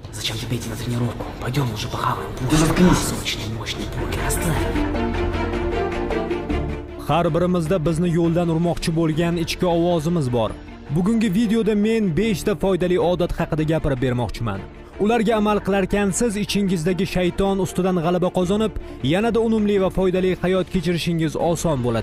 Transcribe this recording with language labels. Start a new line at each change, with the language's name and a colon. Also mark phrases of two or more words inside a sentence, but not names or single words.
Russian: зачем тебе идти на тренировку? Пойдем уже похаваем. Да заткнись. Сочный, мощный бургер оставь.
Uzbek: Har birimizda bizni yo'ldan urmoqchi bo'lgan ichki ovozimiz bor. Bugungi videoda men 5 ta foydali odat haqida gapirib bermoqchiman. Ularga amal qilarkan siz ichingizdagi shayton ustidan g'alaba qozonib, yanada unumli va foydali hayot kechirishingiz oson bo'ladi.